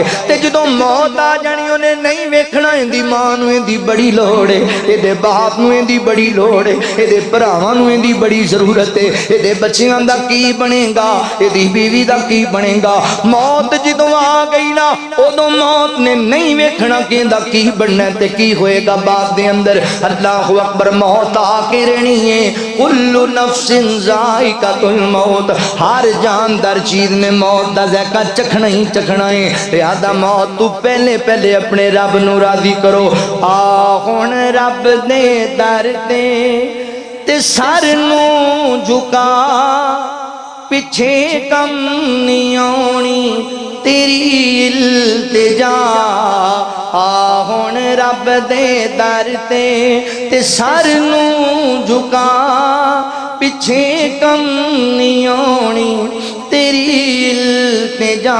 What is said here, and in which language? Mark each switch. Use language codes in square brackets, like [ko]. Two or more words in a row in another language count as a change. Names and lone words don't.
[pa] تے جدوں موت آ جانی انہیں نہیں ویکھنا، ایہدی ماں نوں ایہدی بڑی لوڑ ہے، ایہدے باپ نوں ایہدی بڑی لوڑ ہے، ایہدے بھراواں نوں ایہدی بڑی ضرورت ہے. ایہدے بچیاں دا کی بنے گا، ایہدی بیوی دا کی بنے گا? موت جدوں آ گئی نا، اودوں موت نے نہیں ویکھنا کہ ایہدا کی بننا تے کی ہوئے گا بعد دے اندر. [ar] الله أكبر. [pa] موت آ کے رہنی ہے, [ar] كل نفس ذائقة الموت, [pa] ہر جاندار چیز نے موت کا ذائقہ چکھنا ہی چکھنا ہے. لہٰذا موت توں پہلے پہلے اپنے رب نوں راضی کرو. آ ہن رب دے در تے سر نوں جھکا، پچھے کم نہیں آؤنی تیری التجا. آ ہن رب دے در تے سر نوں جھکا، پچھے کم نہیں آؤنی تیری التجا.